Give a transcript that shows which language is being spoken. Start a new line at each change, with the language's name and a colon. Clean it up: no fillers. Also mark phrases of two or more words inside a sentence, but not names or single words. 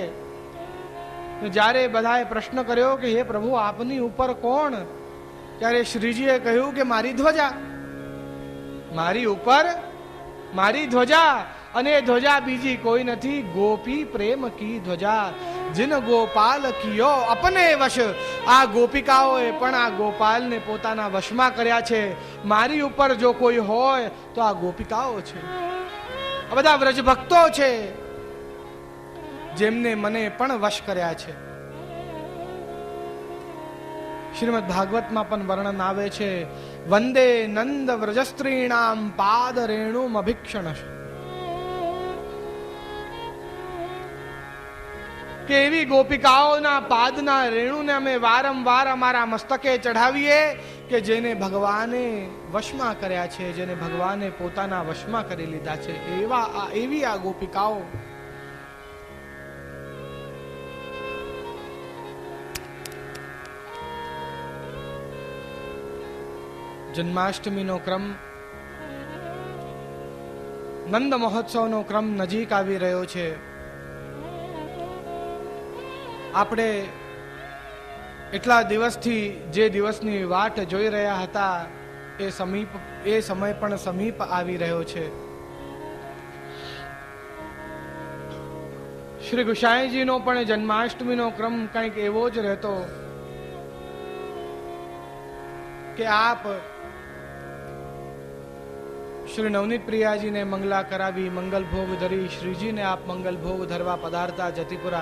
Gujarati: જ્યારે બધાએ પ્રશ્ન કર્યો કે હે પ્રભુ આપની ઉપર કોણ, ત્યારે શ્રીજીએ કહ્યું કે મારી ધ્વજા, મારી ઉપર મારી ધ્વજા, અને ધ્વજા બીજી કોઈ નથી,
Hindi: गोपी प्रेम की ध्वजा,
Braj: जिन गोपाल कियो अपने वश।
Gujarati: આ ગોપિકાઓએ પણ આ ગોપાલને પોતાના વશમાં કર્યા છે। મારી ઉપર જો કોઈ હોય તો આ ગોપિકાઓ છે, આ બધા વ્રજ ભક્તો છે જેમને મને પણ વશ કર્યા છે। શ્રીમદ્ ભાગવત માં પણ વર્ણન આવે છે,
Sanskrit: वंदे नंद व्रजस्त्रीणाम पाद रेणुम अभिक्षणश।
Gujarati: કે એવી ગોપિકાઓના પાદના રેણુને અમે વારંવાર અમારા મસ્તકે ચઢાવીએ કે જેને ભગવાને વશમાં કર્યા છે, જેને ભગવાને પોતાના વશમાં કરી લીધા છે। એવી આ ગોપિકાઓ। જન્માષ્ટમી નો ક્રમ, નંદ મહોત્સવ નો ક્રમ નજીક આવી રહ્યો છે। આપણે એટલા દિવસથી જે દિવસની વાટ જોઈ રહ્યા હતા એ સમય પણ સમીપ આવી રહ્યો છે। શ્રી ગુસાઈજીનો પણ જન્માષ્ટમીનો ક્રમ કંઈક એવો જ રહેતો કે આપ શ્રી નવનીત પ્રિયાજીને મંગલા કરાવી, મંગલ ભોગ ધરી શ્રીજીને આપ મંગલ ભોગ ધરવા પધારતા જતીપુરા।